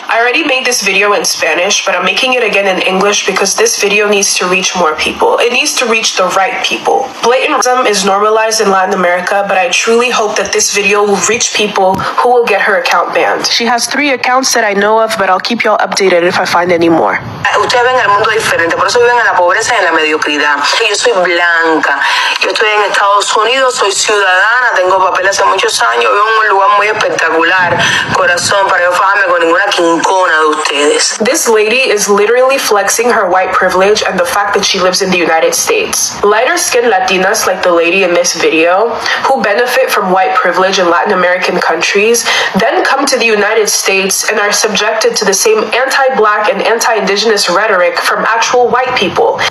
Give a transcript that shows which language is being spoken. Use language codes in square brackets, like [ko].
[en] I already made this video in Spanish, but I'm making it again in English because this video needs to reach more people. It needs to reach the right people. Blatant racism is normalized in Latin America, but I truly hope that this video will reach people who will get her account banned. She has 3 accounts that I know of, but I'll keep y'all updated if I find any more. [es] Ustedes ven el mundo diferente, por eso viven en la pobreza y en la mediocridad. Yo soy blanca, yo estoy en Estados Unidos, soy ciudadana, tengo papeles hace muchos años, vivo en un lugar muy espectacular, corazón, para yo fajarme con ninguna quincona de ustedes. [en] This lady is literally flexing her white privilege and the fact that she lives in the United States. Lighter-skinned Latinas like the lady in this video, who benefit from white privilege in Latin American countries, then come to the United States and are subjected to the same anti-black and anti-indigenous rhetoric from actual white people.